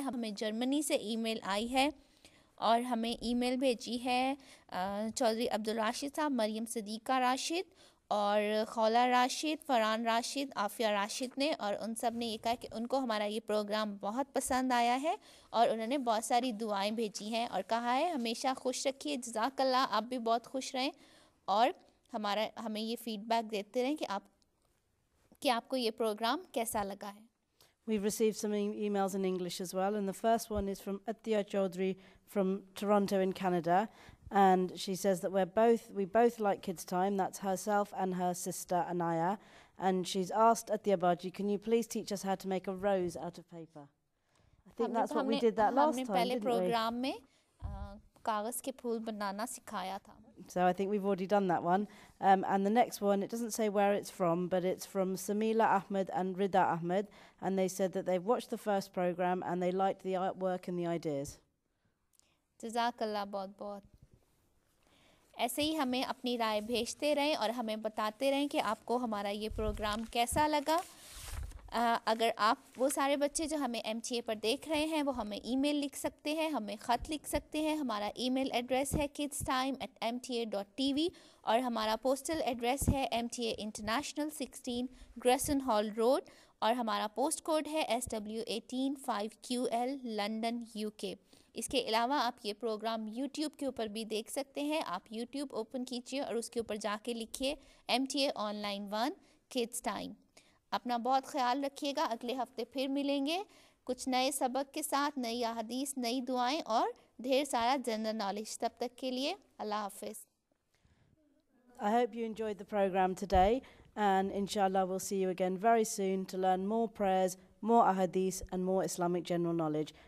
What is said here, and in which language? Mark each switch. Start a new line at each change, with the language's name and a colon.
Hindi: हमें जर्मनी से ईमेल आई है और हमें ईमेल भेजी है चौधरी अब्दुल राशिद साहब, मरियम सदीक़ा राशिद और खौला राशिद, फरहान राशिद, आफिया राशिद ने, और उन सब ने ये कहा कि उनको हमारा ये प्रोग्राम बहुत पसंद आया है और उन्होंने बहुत सारी दुआएं भेजी हैं और कहा है हमेशा खुश रखिए, जज़ाकल्लाह, आप भी बहुत खुश रहें और हमें ये फीडबैक देते रहें कि आपको ये प्रोग्राम कैसा लगा है।
English: We've received some emails in English as well, and the first one is from Athiya Chaudhry from Toronto in Canada, and she says that we both like Kids Time. That's herself and her sister Anaya, and she's asked Athiya Baji, can you please teach us how to make a rose out of paper? I think that's what we did that last time,
Hindi: पहले
English: didn't we?
Hindi: Programme में कागज़ के फूल बनाना सिखाया था।
English: So I think we've already done that one. And the next one, it doesn't say where it's from, but it's from Samila Ahmed and Rida Ahmed, and they said that they've watched the first program and they liked the artwork and the ideas.
Hindi: जज़ाकल्लाह बहुत बहुत। ऐसे ही हमें अपनी राय भेजते रहें और हमें बताते रहें कि आपको हमारा ये प्रोग्राम कैसा लगा। अगर आप वो सारे बच्चे जो हमें MTA पर देख रहे हैं वो हमें ईमेल लिख सकते हैं, हमें ख़त लिख सकते हैं। हमारा ईमेल एड्रेस है kidstime@mta.tv और हमारा पोस्टल एड्रेस है MTA International 16 Grayson hall road और हमारा पोस्ट कोड है SW18 5QL लंदन UK। इसके अलावा आप ये प्रोग्राम YouTube के ऊपर भी देख सकते हैं। आप YouTube ओपन कीजिए और उसके ऊपर जाके लिखिए MTA ऑनलाइन 1 किड्स टाइम। अपना बहुत ख्याल रखिएगा। अगले हफ्ते फिर मिलेंगे कुछ नए सबक के साथ, नई अहादीस, नई दुआएं और ढेर सारा जनरल नॉलेज। तब तक के लिए अल्लाह हाफिज़।
English: I hope you enjoyed the program today, and inshallah we'll see you again very soon to learn more prayers, more ahadith and more Islamic general knowledge.